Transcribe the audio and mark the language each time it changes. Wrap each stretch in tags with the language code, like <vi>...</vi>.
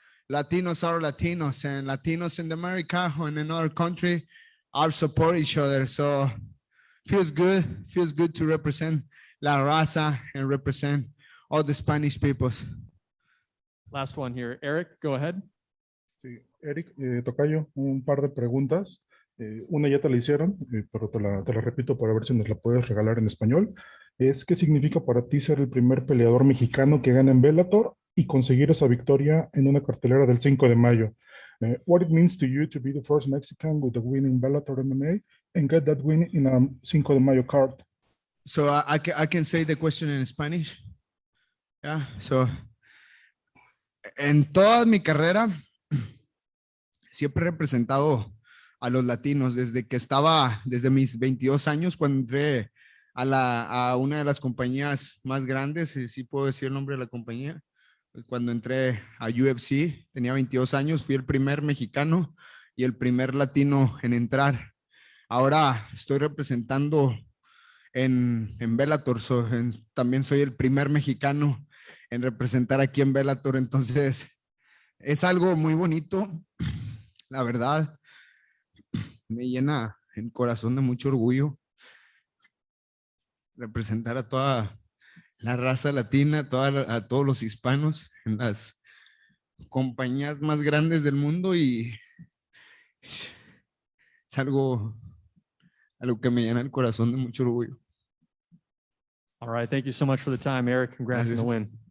<en>Latinos are Latinos, and Latinos in America or in another country are support each other. So feels good to represent La Raza and represent all the Spanish peoples. Last one here. Erik, go ahead.</en> <es>Sí, Erik, Tocayo, un par de preguntas. Una ya te la hicieron, pero te la repito para ver si nos la puedes regalar en español. ¿Qué significa para ti ser el primer peleador mexicano que gana en Bellator y conseguir esa victoria en una cartelera del 5 de mayo?</es> <en>What it means to you to be the first Mexican with a win in Bellator MMA and get that win in a 5 de mayo card? So I can say the question in Spanish. Yeah.</en> <es>So en toda mi carrera siempre he representado a los latinos desde mis 22 años cuando entré a una de las compañías más grandes, si puedo decir el nombre de la compañía. Cuando entré a UFC, tenía 22 años, fui el primer mexicano y el primer latino en entrar. Ahora estoy representando en Bellator, también soy el primer mexicano en representar aquí en Bellator, entonces es algo muy bonito, la verdad, me llena el corazón de mucho orgullo representar a toda la raza latina, a todos los hispanos en las compañías más grandes del mundo y es algo que me llena el corazón de mucho orgullo.</es> <en>All right. Thank you so much for the time, Erik. Congrats on the win.</en>